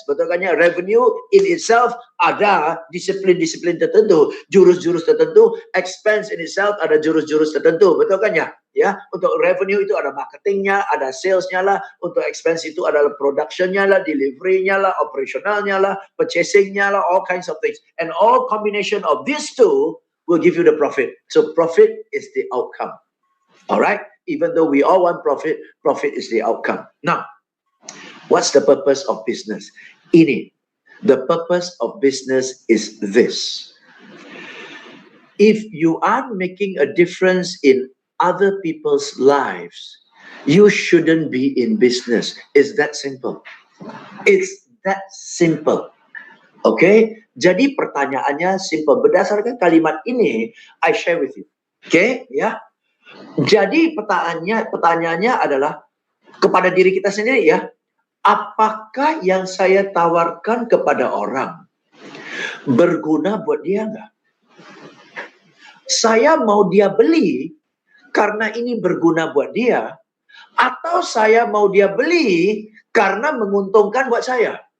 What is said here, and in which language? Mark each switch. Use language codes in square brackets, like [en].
[id] Betul kan ya? [en] Revenue in itself [id] ada disiplin-disiplin tertentu, jurus-jurus tertentu. [en] Expense in itself [id] ada jurus-jurus tertentu. Betul kan ya? Ya, untuk revenue itu ada marketingnya, ada salesnya lah. Untuk expense itu adalah productionnya lah, deliverynya lah, operationalnya lah, purchasingnya lah, [en] all kinds of things. And all combination of these two will give you the profit. So profit is the outcome. Alright? Even though we all want profit, profit is the outcome. Now, what's the purpose of business? Ini. The purpose of business is this. If you are making a difference in other people's lives, you shouldn't be in business. It's that simple. It's that simple. Okay? [id] Jadi pertanyaannya simple. Berdasarkan kalimat ini, [en] I share with you. Okay? Ya. [id] Jadi pertanyaannya adalah kepada diri kita sendiri ya. Apakah yang saya tawarkan kepada orang berguna buat dia enggak? Saya mau dia beli karena ini berguna buat dia, atau saya mau dia beli karena menguntungkan buat saya.